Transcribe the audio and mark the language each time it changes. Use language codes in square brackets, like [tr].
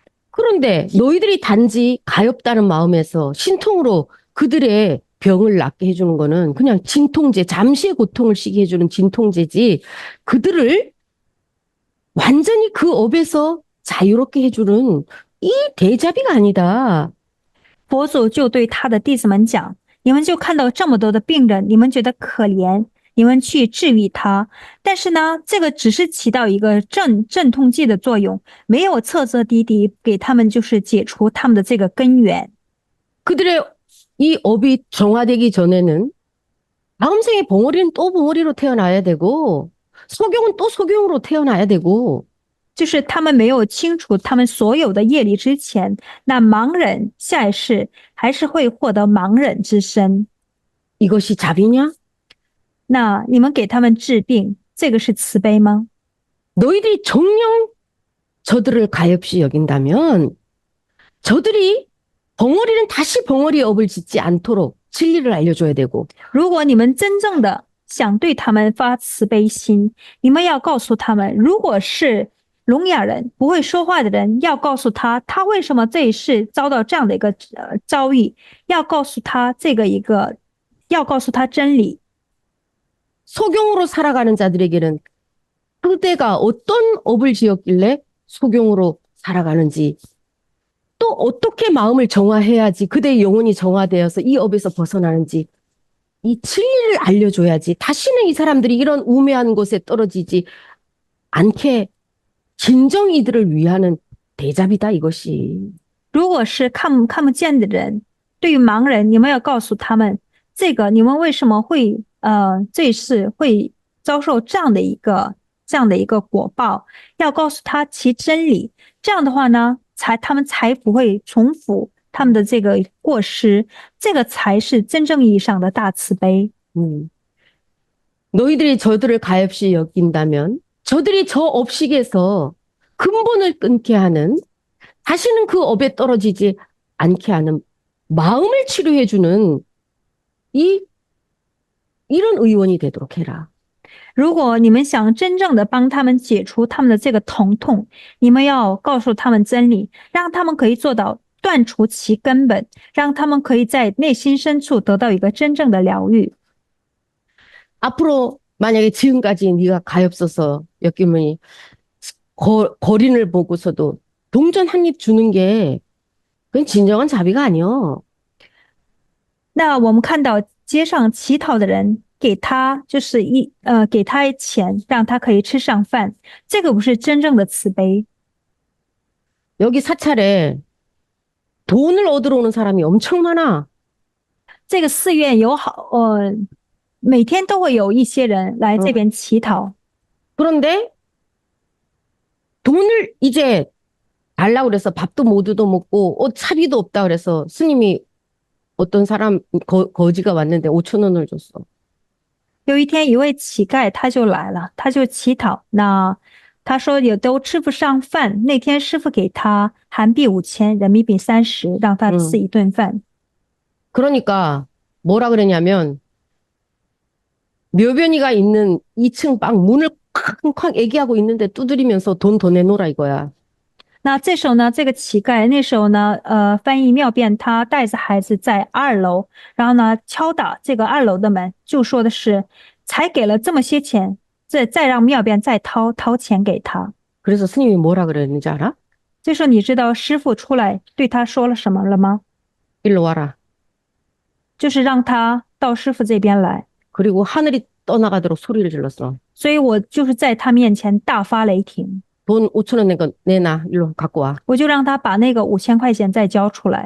[ko] 그런데 너희들이 단지 가엾다는 마음에서 신통으로 그들의 병을 낫게 해주는 거는 그냥 진통제, 잠시의 고통을 쉬게 해주는 진통제지, 그들을 완전히 그 업에서 자유롭게 해주는 이 대자비가 아니다. [zh] 佛祖就对他的弟子们讲：“你们就看到这么多的病人，你们觉得可怜，你们去治愈他。但是呢，这个只是起到一个镇痛剂的作用，没有彻彻底底给他们就是解除他们的这个根源。 [ko] 그들의 이 업이 정화되기 전에는 다음 생에 벙어리는 또 벙어리로 태어나야 되고, 소경은 또 소경으로 태어나야 되고, [zh] 就是他们没有清除他们所有的业力之前，那盲人下一世还是会获得盲人之身。 [ko] 이것이 자비냐? [zh] 那你们给他们治病，这个是慈悲吗？ [ko] 너희들이 정녕 저들을 가엾이 여긴다면 저들이 벙어리는 다시 벙어리의 업을 짓지 않도록 진리를 알려줘야 되고, [zh] 如果你们真正的想对他们发慈悲心，你们要告诉他们，如果是聋哑人不会说话的人，要告诉他他为什么这一世遭到这样的一个遭遇，要告诉他要告诉他真理。 [ko] 소경으로 살아가는 자들에게는 그대가 어떤 업을 지었길래 소경으로 살아가는지, 또 어떻게 마음을 정화해야지 그대의 영혼이 정화되어서 이 업에서 벗어나는지, 이 진리를 알려줘야지 다시는 이 사람들이 이런 우매한 곳에 떨어지지 않게 진정 이들을 위하는 대자비다, 이것이. [zh] 如果是看不见的人，对于盲人，你们要告诉他们，这个你们为什么会这一世会遭受这样的一个果报，要告诉他其真理。这样的话呢，他们才不会重复他们的这个过失，这个才是真正意义上的大慈悲。 [ko] 너희들이 저들을 가엾이 여긴다면 저들이 저 업식에서 근본을 끊게 하는, 다시는 그 업에 떨어지지 않게 하는 마음을 치료해주는 이런 의원이 되도록 해라. [zh] 如果你们想真正的帮他们解除他们的这个疼痛，你们要告诉他们真理，让他们可以做到断除其根本，让他们可以在内心深处得到一个真正的疗愈。 [ko] 앞으로 만약에 지금까지 네가 가엾어서 엮이면 거린을 보고서도 동전 한 입 주는 게 그건 진정한 자비가 아니여. [zh] 那我们看到街上乞讨的人，给他就是给他钱，让他可以吃上饭，这个不是真正的慈悲。 [ko] 여기 사찰에 돈을 얻으러 오는 사람이 엄청 많아. [zh] 这个寺院每天都会有一些人来这边乞讨， [ko] 그런데 돈을 이제 달라고 그래서 밥도 못 얻어먹고 차비도 없다 그래서 스님이 어떤 사람 거지가 왔는데 5천 원을 줬어. [zh] 有一天一位乞丐他就来了，他就乞讨，那他说也都吃不上饭，那天师傅给他韩币5000，人民币30，让他吃一顿饭。 [ko] 그러니까 뭐라 그러냐면 묘변이가 있는 2층 방 문을 쾅쾅 애기하고 있는데 두드리면서 돈 더 내놓으라 이거야. [zh] 那这时候呢，这个乞丐那时候呢，翻译妙辩他带着孩子在2楼，然后呢敲打这个2楼的门，就说的是才给了这么些钱，再让妙辩再掏钱给他。 [ko] 그래서 스님이 뭐라 그랬는지 알아? [zh] 这时候你知道师傅出来对他说了什么了吗？ [ko] 일로 와라. [zh] 就是让他到师傅这边来。 [ko] 그리고 하늘이 떠나가도록 소리를 질렀어. [zh] 所以我就是在他面前大发雷霆， [ko] 돈 5천 원 내놔. 일로 갖고 와. [zh] 我就让他把那个5000块钱再交出来，